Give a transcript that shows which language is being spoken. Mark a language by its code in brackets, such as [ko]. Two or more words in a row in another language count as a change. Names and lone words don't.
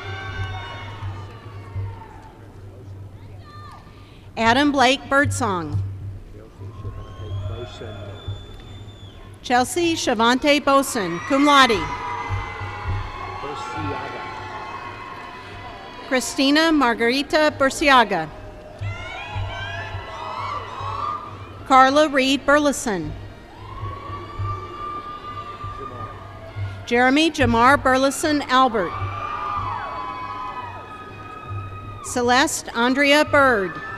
[en] Adam Blake Birdsong. Chelsea Shavante Boson, [la] cum laude. [en] Christina Margarita Burciaga. Carla Reed Burleson. Jeremy Jamar Burleson Albert. Celeste Andrea Bird.